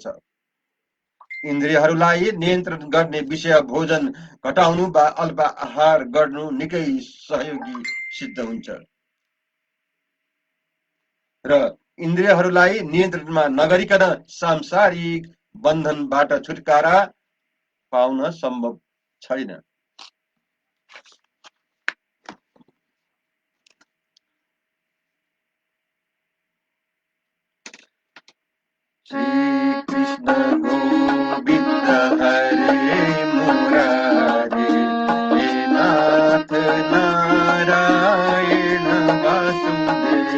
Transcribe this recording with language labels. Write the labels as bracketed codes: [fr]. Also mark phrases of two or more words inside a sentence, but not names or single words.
[ne] इन्द्रियहरूलाई नियन्त्रण गर्ने विषय भोजन घटाउनु वा अल्प आहार गर्नु निकै सहयोगी सिद्ध हुन्छ र इन्द्रियहरूलाई नियन्त्रणमा नगरिकन सांसारिक बन्धनबाट छुटकारा पाउन सम्भव छैन। [sa] श्री कृष्ण गोविंद हरे मुरारे, हे नाथ नारायण वासुदेव।